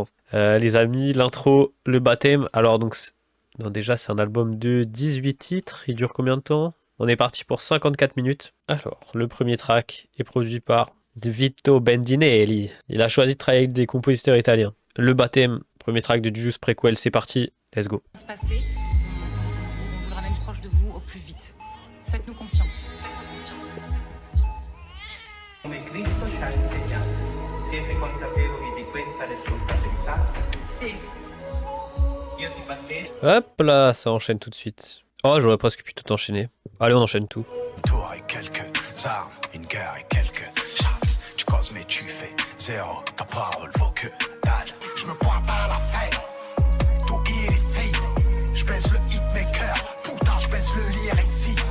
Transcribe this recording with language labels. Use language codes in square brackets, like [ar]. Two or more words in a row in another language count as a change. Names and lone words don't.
[fr] Les amis, l'intro, le baptême. Alors donc, non, déjà, c'est un album de 18 titres. Il dure combien de temps? On est parti pour 54 minutes. Alors, le premier track est produit par Vito Bendinelli. Il a choisi de travailler avec des compositeurs italiens. Le baptême, premier track de Juice Prequel, c'est parti. [en] Let's go. [fr] Se passer, on vous le ramène proche de vous au plus vite. Faites-nous confiance. [it] Come Cristo ci ha insegnato. Siete consapevoli di questa responsabilità? Sì. Io ti battesimo. [fr] Hop là, ça enchaîne tout de suite. Oh, j'aurais presque pu tout enchaîner. Allez, on enchaîne tout. Tour et quelques armes, une guerre et quelques chats. Tu causes mais tu fais zéro, ta parole vaut que dalle. Je me pointe à la fête, tout illicite. Je baisse le hitmaker, putain je baisse le lyriciste.